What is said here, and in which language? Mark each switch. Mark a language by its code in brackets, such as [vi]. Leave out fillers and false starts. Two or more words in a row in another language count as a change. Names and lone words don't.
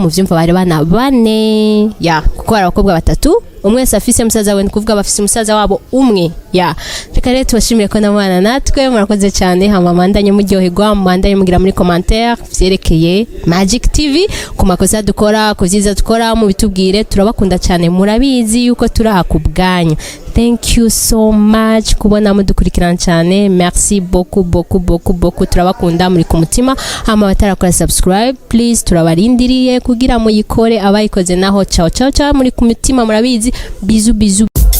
[rn] muvyumva bari bana bane kuko ari abakobwa batatu umwe afise musaza we nkuvuga bafise musaza wabo umwe reka rero tubashimire ko namwana natwe murakoze cyane hama mandanye muryoherwa mandanye mugira muri commentaire vyerekeye Magic TV ku makosa dukora kuziza dukora mu bitubwire turabakunda cyane murabizi yuko turaha kubwanyu [en] thank you so much [rn] kubona mudukurikirana cyane [fr] merci beaucoup [rn] turabakunda muri ku mutima hama batarakora [en] subscribe please [rn] turabarindiriye kugira muyikore abayikoze naho ciao muri ku mutima murabizi bizu